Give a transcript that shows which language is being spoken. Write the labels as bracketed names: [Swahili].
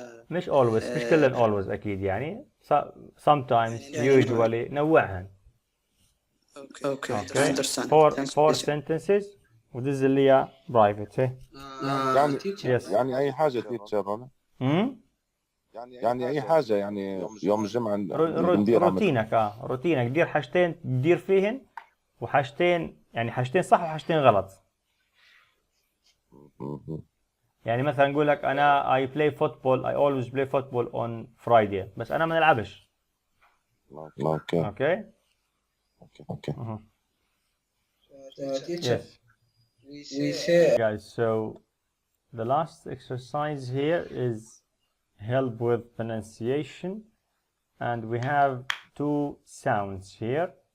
[Arabic] مش always، مش كلن always أكيد، يعني [English] sometimes usually [Arabic] نوعهن. [English] Okay. I understand. Four sentences [Arabic] ودز اللي هي [English] private. [Arabic] يعني [English] yes. [Arabic] يعني أي حاجة تيتشر. يعني أي حاجة، يعني يوم الجمعة ندير روتينك. روتينك دير حاجتين تدير فيهن، وحاجتين يعني حاجتين صح وحاجتين غلط. يعني مثلا نقول لك أنا [English] I play football, I always play football on Friday، [Arabic] بس أنا ما نلعبش. اوكي. اوكي. اوكي. [English] Yes. We say Guys, so the last exercise here is help with pronunciation, and we have 2 sounds here.